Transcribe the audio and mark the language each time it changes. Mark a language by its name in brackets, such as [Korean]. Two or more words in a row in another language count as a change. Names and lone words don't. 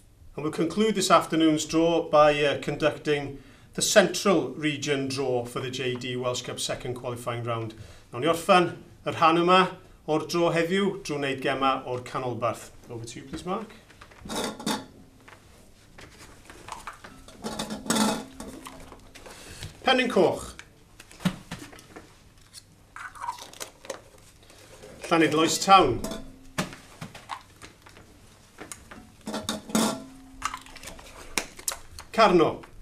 [English] And we'll conclude this afternoon's draw by conducting the Central Region draw for the JD Welsh Cup second qualifying round. [Welsh] Nawn ni orffan yr rhan yma o'r draw heddiw drwy wneud gema o'r canolbarth. [English] Over to you, please, Mark. Pennin Coch. Llanidloes Town. Carno.